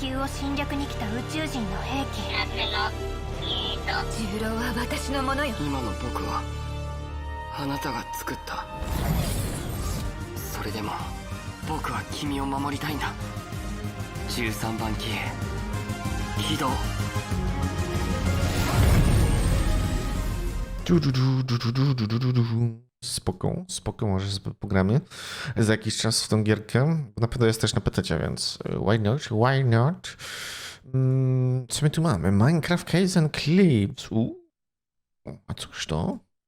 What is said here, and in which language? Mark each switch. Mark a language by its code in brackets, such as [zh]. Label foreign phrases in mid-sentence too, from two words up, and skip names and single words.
[ja] 地球を侵略に来た宇宙人の兵器。重郎は私のものよ。今の僕はあなたが作った。それでも僕は君を守りたいんだ。13番機起動。 [pl] Spoko, może pogramy za jakiś czas w tą gierkę. Na pewno jest też na PC, więc [en] why not? [pl] Co my tu mamy? Minecraft Case and Clips. A cóż to?